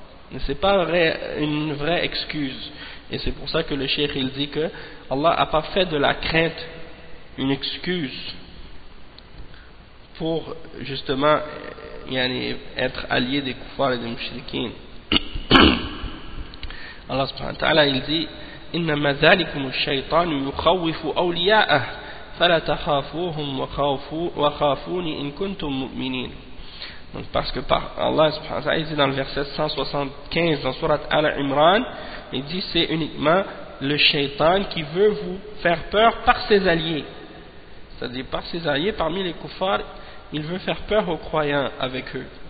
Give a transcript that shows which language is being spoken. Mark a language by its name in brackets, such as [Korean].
[French] Mais c'est pas une vraie excuse. Et c'est pour ça que le cheikh, il dit que Allah a pas fait de la crainte une excuse pour justement être allié des koufars et des mouchriquins. [Arabic] Allah subhanahu wa ta'ala [French] il dit, [Arabic] إنما ذلكم الشيطان يخوف أولياءه فلا تخافوهم وخافون إن كنتم مؤمنين. [French] Donc parce que par Allah subhanahu wa ta'ala, il dit dans le verset 175 dans sourate Al-Imran, il dit c'est uniquement le shaitan qui veut vous faire peur par ses alliés. C'est-à-dire par ses alliés parmi les kuffars, il veut faire peur aux croyants avec eux.